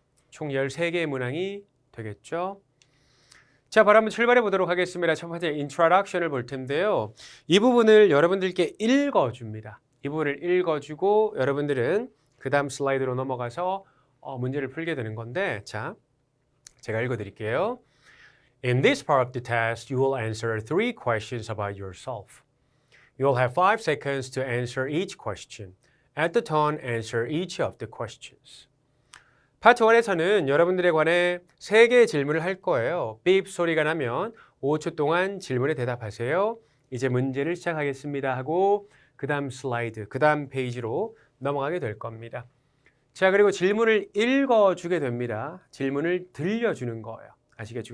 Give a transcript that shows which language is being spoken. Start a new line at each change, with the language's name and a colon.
Korean: 총 13개의 문항이 되겠죠. 자, 바로 한번 출발해 보도록 하겠습니다. 첫 번째 introduction을 볼 텐데요. 이 부분을 여러분들께 읽어줍니다. 이 부분을 읽어주고 여러분들은 그 다음 슬라이드로 넘어가서 문제를 풀게 되는 건데 자, 제가 읽어드릴게요.
English: In this part of the test, you will answer 3 questions about yourself. You will have 5 seconds to answer each question. At the tone, answer each of the questions.
Korean: 파트 1에서는 여러분들에 관해 3개의 질문을 할 거예요. 삐입 소리가 나면 5초 동안 질문에 대답하세요. 이제 문제를 시작하겠습니다 하고 그 다음 슬라이드, 그 다음 페이지로 넘어가게 될 겁니다. 자, 그리고 질문을 읽어주게 됩니다. 질문을 들려주는 거예요. 아시겠죠?